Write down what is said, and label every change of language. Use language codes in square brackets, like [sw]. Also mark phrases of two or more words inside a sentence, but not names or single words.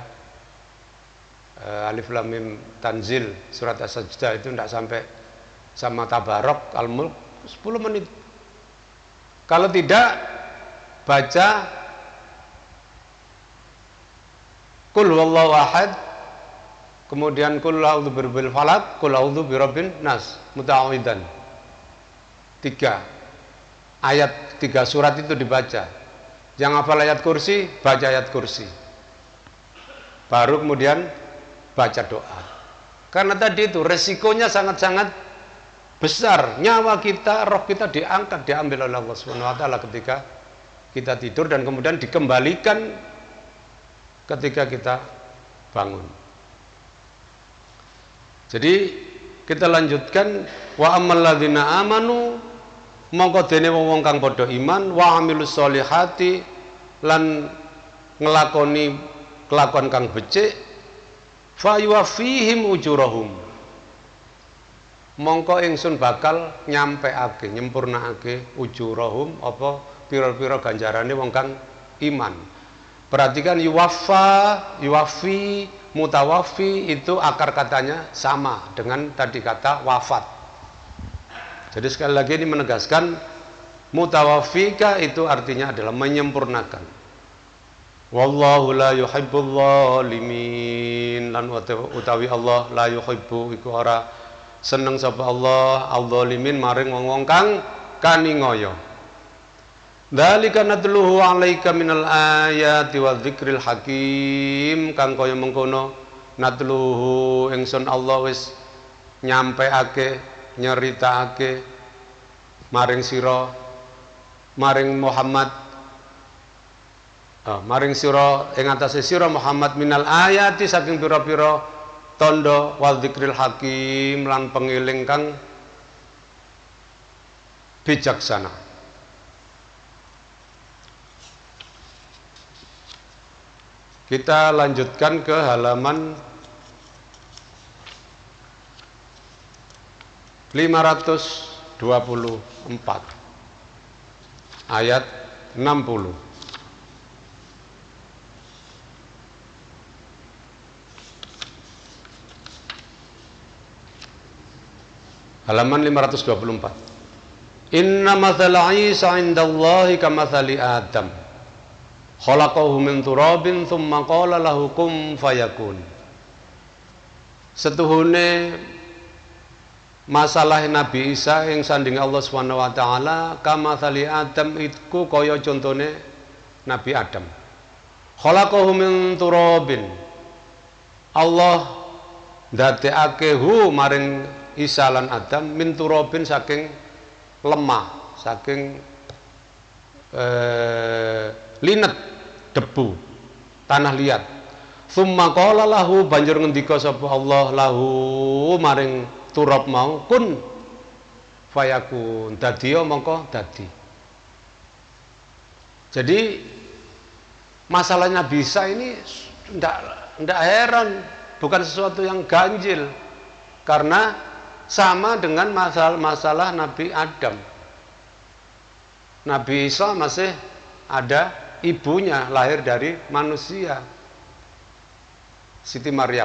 [id] Alif Lam Mim Tanzil, surat As-Sajdah itu tidak sampai, sama Tabarok, Al-Mulk 10 menit. Kalau tidak, baca [ar] قل هو الله أحد, kemudian قل أعوذ برب الفلق, قل أعوذ برب الناس متعوذا. [id] 3 ayat, 3 surat itu dibaca. Yang hafal ayat kursi, baca ayat kursi. Baru kemudian baca doa. Karena tadi itu resikonya sangat-sangat besar. Nyawa kita, roh kita diangkat, diambil oleh Allah [ar] سبحانه وتعالى [id] ketika kita tidur dan kemudian dikembalikan ketika kita bangun. Jadi kita lanjutkan, [ar] وأما الذين آمنوا, [jv] mongko dene wong kang padha iman, [ar] وعملوا الصالحات, [jv] lan ngelakoni kelakuan kang becik, [ar] فيوفيهم أجورهم, [jv] mongko ingsun bakal nyampeake, nyempurnaake ujurahum, apa pira-pira ganjarane wong kang iman. [id] Perhatikan, yuwaffa, yuwaffi, mutawaffi, itu akar katanya sama dengan tadi kata wafat. Jadi sekali lagi ini menegaskan, mutawaffika itu artinya adalah menyempurnakan. [ar] والله لا يحب الظالمين. [jv] Lan utawi Allah [ar] لا يحب [jv] iku ora seneng sapa Allah al-zalimin maring wong-wong kang kaningaya. [ar] ذلك نتلوه عليك من الآيات والذكر الحكيم. [jv] Kang kaya mengkono natluhu ingsun Allah wis nyampeake nyeritakake maring sira maring Muhammad maring sira ing atase sira Muhammad [ar] من الآيات [jv] saking pira-pira tanda [ar] والذكر الحكيم [jv] lan pengiling kang bijaksana. [id] Kita lanjutkan ke halaman 524 ayat 60. Halaman 524. [ar] إن مثل عيسى عند الله كمثل آدم. خلقه من تراب ثم قال له كن فيكون. [jv] Setuhune masalah Nabi Isa yang sanding Allah [ar] سبحانه وتعالى [jv] kamathali Adam iku kaya contone Nabi Adam. [ar] خلقه من تراب. [jv] Allah ndadekake maring Isa lan Adam [ar] من تراب [jv] saking lemah, saking linet debu, [id] tanah liat. [ar] ثم قال له [jv] banjur ngendika sapa Allah lahu maring turab mau [ar] كن فيكون [jv] dadiya mongko dadi. [id] Jadi masalahnya bisa ini ndak heran, bukan sesuatu yang ganjil karena sama dengan masalah Nabi Adam. Nabi Isa masih ada ibunya, lahir dari manusia, Siti Maryam.